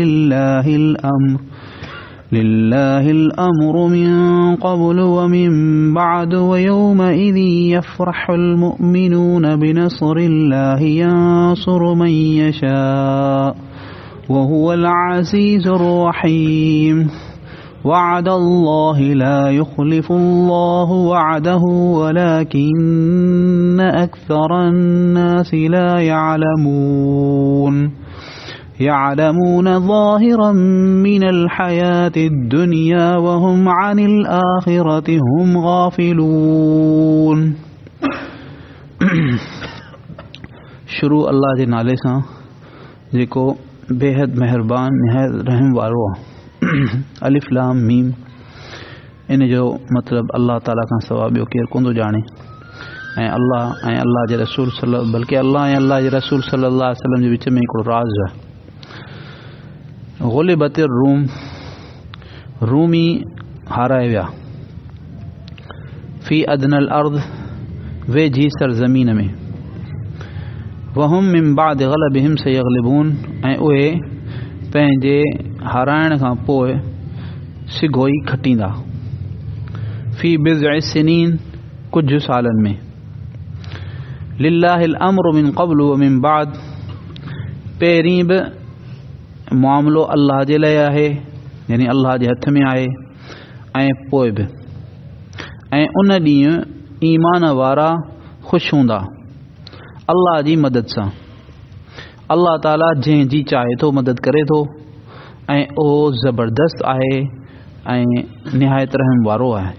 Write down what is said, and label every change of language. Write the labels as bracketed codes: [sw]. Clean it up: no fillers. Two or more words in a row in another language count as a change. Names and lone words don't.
[ar] لله الأمر من قبل ومن بعد ويومئذ يفرح المؤمنون بنصر الله ينصر من يشاء وهو العزيز الرحيم وعد الله لا يخلف الله وعده ولكن أكثر الناس لا يعلمون ظاهرا من الحياة الدنيا وهم عن الآخرة هم غافلون. [sd] शुरू अल्लाह जे नाले सां जेको बेहद मेहरबान निहायत रहम वारो आहे. [ar] الم [sd] इन जो मतिलबु अल्लाह ताला खां सवाइ ॿियो केरु कोन थो ॼाणे ऐं अल्लाह जे रसूल बल्कि अल्लाह ऐं अल्लाह जे रसूल [ar] صلى الله عليه وسلم [sd] जे विच में हिकिड़ो राज़ आहे. [ar] غلبت الروم [sd] रूमी हाराए विया [ar] في أدنى الأرض [sd] वेझी सरज़मीन में [ar] وهم من بعد غلبهم سيغلبون [sd] ऐं उहे पंहिंजे हाराइण खां पोइ सिघोई खटींदा [ar] في بضع سنين [sd] कुझु सालनि में [ar] لله الأمر من قبل ومن بعد [sd] पहिरीं बि मामिलो अल्लाह जे लाइ आहे यानी अल्लाह जे हथ में आहे ऐं पोइ बि ऐं उन ॾींहुं ईमान वारा ख़ुशि हूंदा अल्लाह जी मदद सां. अल्लाह ताला जंहिंजी चाहे थो मदद करे थो ऐं उहो ज़बरदस्त आहे ऐं निहायत रहम वारो आहे.